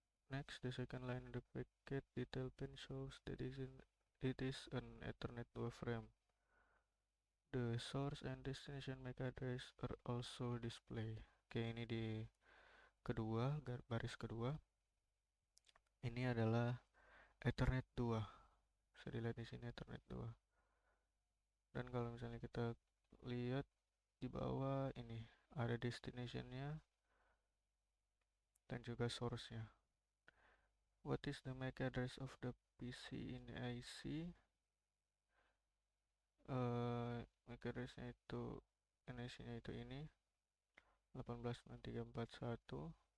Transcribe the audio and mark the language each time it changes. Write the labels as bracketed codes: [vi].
[en] Next, the second line of the packet detail pin shows that it is an Ethernet 2 frame. The source and destination MAC address are also displayed. [id] Oke, ini di kedua, baris kedua. Ini adalah Ethernet 2. Bisa dilihat di sini Ethernet 2. Dan kalau misalnya kita lihat di bawah ini ada destinationnya dan juga source-nya. [en] What is the MAC address of the PC in the IC? [id] MAC address-nya itu NIC-nya itu ini 189341.